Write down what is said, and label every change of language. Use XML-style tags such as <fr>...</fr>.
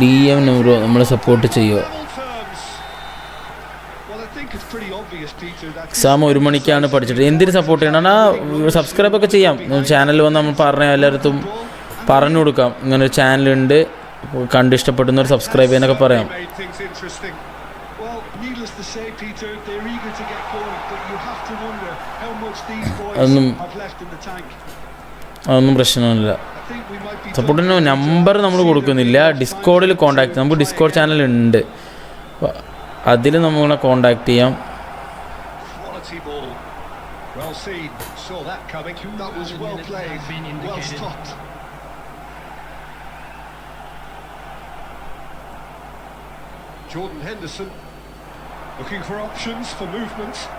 <ml>DM bro നമ്മൾ support ചെയ്യുമോ?</ml> <en>Well, I think it's pretty obvious, Peter, that</en> <ml>exam 1 മണിക്കാണ് പഠിച്ചിട്ട്. എന്തിന് സപ്പോർട്ട് ചെയ്യണം? സബ്സ്ക്രൈബൊക്കെ ചെയ്യാം. ചാനൽ വന്ന് നമ്മൾ പറഞ്ഞ എല്ലായിടത്തും പറഞ്ഞു കൊടുക്കാം, ഇങ്ങനൊരു ചാനലുണ്ട്, കണ്ട് ഇഷ്ടപ്പെടുന്നവർ സബ്സ്ക്രൈബ് ചെയ്യാനൊക്കെ പറയാം.</ml> <en>made things interesting. well, needless to say, Peter, they're eager to get going, but you have to wonder how much these boys have left in the tank.</en> <ml>അതൊന്നും പ്രശ്നമില്ല.</ml> <en>I think we might be</en> <ml>സപ്പോർട്ടിന് number നമ്മൾ കൊടുക്കുന്നില്ല. ഡിസ്കോഡിൽ contact, നമുക്ക് Discord channel ഉണ്ട്, അതിൽ നമ്മളെ contact ചെയ്യാം.</ml> <en>Quality ball. Well seen. Saw that coming. That was well played, well stopped. Jordan Henderson looking for options for movement.</en>